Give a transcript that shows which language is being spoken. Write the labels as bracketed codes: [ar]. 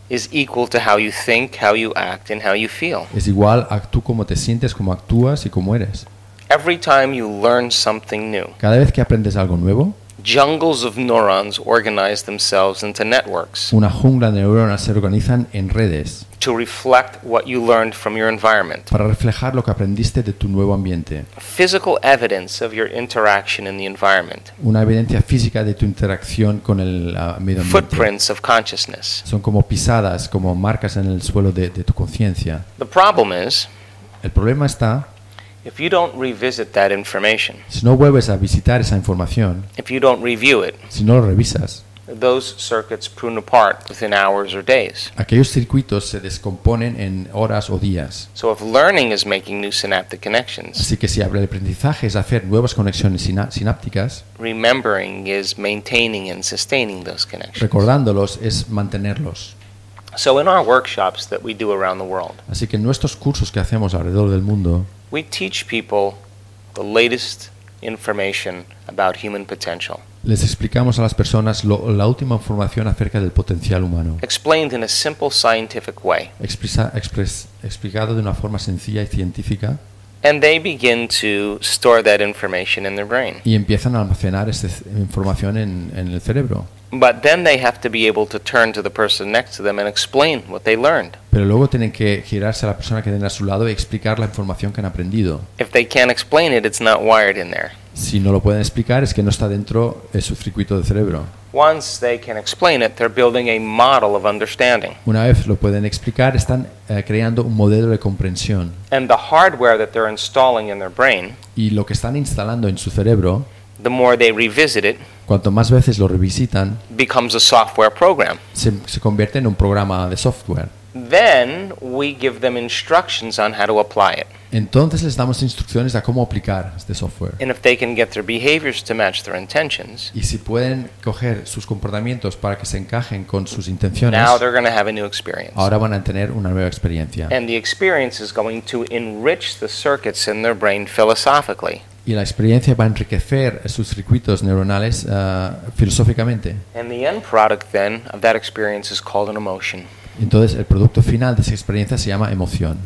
[en] Is equal to how you think, how you act, and how you feel. [es] Es igual a tú cómo te sientes, cómo actúas y cómo eres. [en] Every time you learn something new. [es] Cada vez que aprendes algo nuevo. [en] Jungles of neurons organize themselves into networks. [es] Una jungla de neuronas se organizan en redes. [en] To reflect what you learned from your environment. [es] Para reflejar lo que aprendiste de tu nuevo ambiente. [en] Physical evidence of your interaction in the environment. [es] Una evidencia física de tu interacción con el medio ambiente. [en] Footprints of consciousness. [es] Son como pisadas, como marcas en el suelo de tu conciencia. [en] The problem is. [es] El problema está. [en] If you don't revisit that information. [es] Si no vuelves a visitar esa información. [en] If you don't review it. [es] Si no lo revisas. [en] Those circuits prune apart within hours or days. [es] Aquellos circuitos se descomponen en horas o días. [en] So if learning is making new synaptic connections. [es] Así que si el aprendizaje es hacer nuevas conexiones sinápticas. [en] Remembering is maintaining and sustaining those connections. [es] Recordándolos es mantenerlos. [en] So in our workshops that we do around the world. [es] Así que en nuestros cursos que hacemos alrededor del mundo. [en] We teach people the latest information about human potential. [es] Les explicamos a las personas la última información acerca del potencial humano. [en] Explained in a simple scientific way. [es] Explicado de una forma sencilla y científica. [en] And they begin to store that information in their brain. [es] Y empiezan a almacenar esta información en el cerebro. [en] But then they have to be able to turn to the person next to them and explain what they learned. [es] Pero luego tienen que girarse a la persona que tiene a su lado y explicar la información que han aprendido. [en] If they can't explain it, it's not wired in there. [es] Si no lo pueden explicar, es que no está dentro de su circuito de cerebro. [en] Once they can explain it, they're building a model of understanding. [es] Una vez lo pueden explicar, están creando un modelo de comprensión. [en] And the hardware that they're installing in their brain. [es] Y lo que están instalando en su cerebro. [en] The more they revisit it. [es] Cuanto más veces lo revisitan. [en] Becomes a software program. [es] Se convierte en un programa de software. [en] Then we give them instructions on how to apply it. [es] Entonces les damos instrucciones a cómo aplicar este software. [en] And if they can get their behaviors to match their intentions. [es] Y si pueden coger sus comportamientos para que se encajen con sus intenciones. [en] Now they're going to have a new experience. [es] Ahora van a tener una nueva experiencia. [en] And the experience is going to enrich the circuits in their brain philosophically. [es] Y la experiencia va a enriquecer sus circuitos neuronales filosóficamente. [en] And the end product then of that experience is called an emotion. [es] Entonces el producto final de esa experiencia se llama emoción.